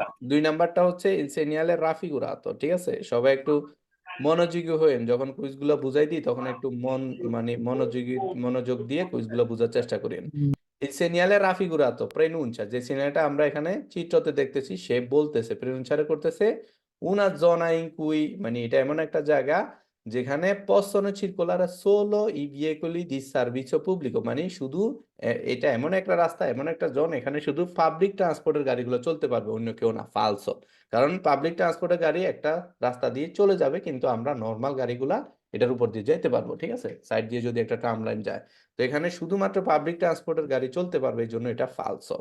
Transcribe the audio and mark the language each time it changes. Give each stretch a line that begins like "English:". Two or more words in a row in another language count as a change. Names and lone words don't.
Bangla: 2 নাম্বারটা হচ্ছে
Italian: il segnale raffigurato,
Bangla: ঠিক আছে। সবাই একটু মনোযোগী হয়েন, যখন কুইজগুলো বুঝাই দিই তখন একটু মানে মনোযোগ দিয়ে কুইজগুলো বোঝার চেষ্টা করেন। এই
Italian: segnale raffigurato preannuncia,
Bangla: যে সিনিয়ালটা আমরা এখানে চিত্রতে দেখতেছি, সে বলতেছে প্রেনুনচারে করতেছে
Italian: una zona in cui,
Bangla: মানে এটা এমন একটা জায়গা যেখানে
Italian: possono circolare solo i veicoli di servizio pubblico,
Bangla: মানে শুধু এটা এমন একটা রাস্তা, এমন একটা জোন, এখানে শুধু
English: public transport
Bangla: গাড়িগুলো চলতে পারবে, অন্য কেউ না, ফালসো। কারণ
English: public transport
Bangla: গাড়ি একটা রাস্তা দিয়ে চলে যাবে, কিন্তু আমরা নর্মাল গাড়িগুলা এটার উপর দিয়ে যেতে পারবো, ঠিক আছে, সাইড দিয়ে যদি একটা
English: tram line
Bangla: যায়। তো এখানে শুধুমাত্র
English: public transport
Bangla: গাড়ি চলতে পারবে, এই জন্য এটা ফালসো।